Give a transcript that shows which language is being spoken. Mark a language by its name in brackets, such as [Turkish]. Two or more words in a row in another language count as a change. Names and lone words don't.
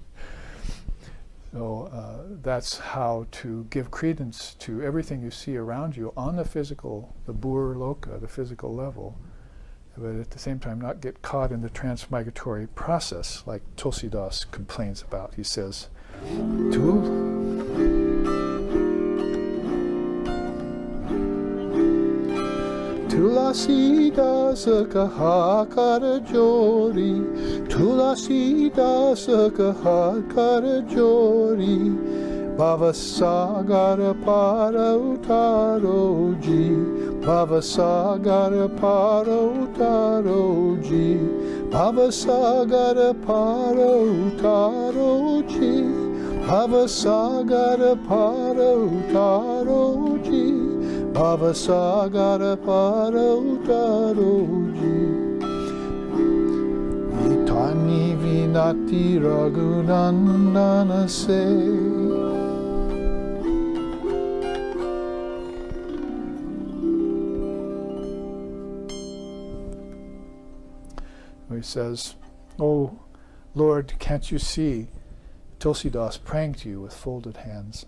[English] So that's how to give credence to everything you see around you on the physical, the bur loka, the physical level, but at the same time not get caught in the transmigratory process, like Tulsidas complains about. He says, [Hindi] तुलसीदास कहे कर जोरी, तुलसीदास कहे कर जोरी, भवसागर पार उतारोजी, भवसागर पार उतारोजी, भवसागर पार उतारोजी, भवसागर पार उतारोजी, भवसागर पार उतारोजी. इतनी विनती रघुनंदन से. [English] He says, "Oh Lord, can't you see Tulsidas praying to you with folded hands?